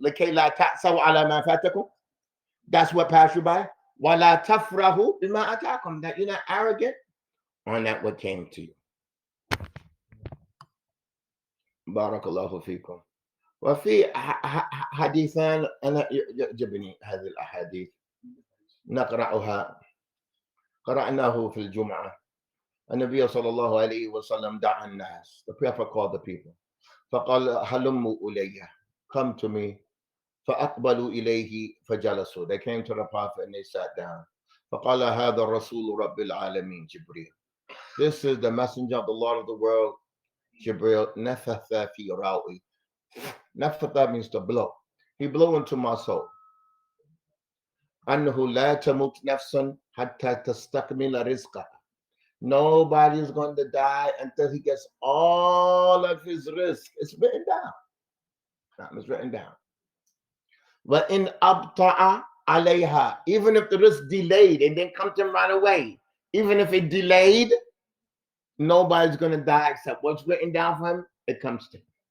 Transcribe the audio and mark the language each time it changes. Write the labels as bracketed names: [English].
[Arabic] لكي لا تأسوا على ما فاتكم. [English] That's what passed you by. [Arabic] ولا تفرحوا بما أتاكم. [English] That you're not arrogant on that what came to you. [Arabic] بارك الله فيكم. وفي حديثان أنا يعجبني هذه الأحاديث نقرأها. قرأناه في الجمعة. النبي صلى الله عليه وسلم دعا الناس. [English] The Prophet called the people. [Arabic] فقال هلموا إلي. [English] Come to me. [Arabic] فأقبلوا إليه فجلسوا. [English] They came to the Prophet and they sat down. [Arabic] فقال هذا الرسول رب العالمين جبريل. [English] This is the messenger of the Lord of the world, Jibril. [Arabic] نفث في رأوي. [English] نفث means to blow. He blew into my soul. [Arabic] أنه لا تموت نفس حتى تستكمل رزقها. [English] Nobody is going to die until he gets all of his risk. It's written down. It's written down. [Arabic] وَإِنْ أَبْطَأَ عَلَيْهَا. [English] Even if the risk delayed and didn't come to him right away, even if it delayed, nobody's going to die except what's written down for him, it comes to him.